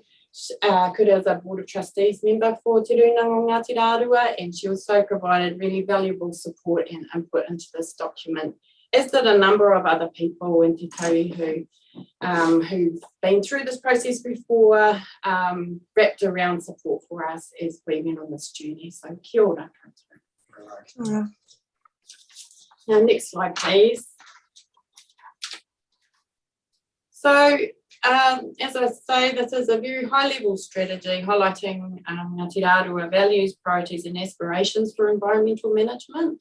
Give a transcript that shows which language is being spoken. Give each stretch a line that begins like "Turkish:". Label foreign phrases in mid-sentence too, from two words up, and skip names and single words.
English: Kura is a Board of Trustees member for Te Rūnanga o Ngāti Rāua, and she also provided really valuable support and input into this document, as did a number of other people in Te Tauihu who've been through this process before, wrapped around support for us as we went on this journey. So
Māori: kia ora.
English: Now, next slide, please. So, as I say, this is a very high-level strategy highlighting Ngāti Rāua values, priorities and aspirations for environmental management.